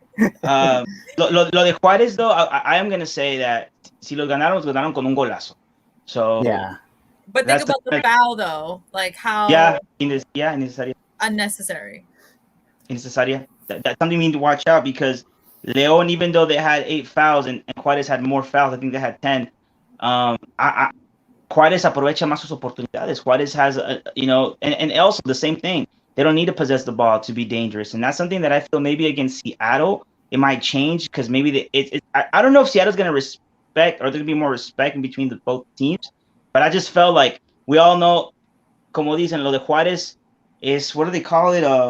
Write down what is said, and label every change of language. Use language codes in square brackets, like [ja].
[es] Lo de Juarez, [en] though, I am gonna say that [es] si los ganaron con un golazo. So [en] yeah. But think about the foul, though. Like how [es] innecesaria. [en] Unnecessary. [es] Innecesaria. [en] That's something we need to watch out because León, even though they had 8 fouls and Juarez had more fouls, I think they had 10. [es] Juarez aprovecha más sus oportunidades. [en] Juarez has, and also the same thing. They don't need to possess the ball to be dangerous, and that's something that I feel maybe against Seattle it might change because maybe I don't know if Seattle's going to respect or there's going to be more respect in between both teams, but I just felt like we all know, [es] como dicen, lo de Juarez [en] is, what do they call it?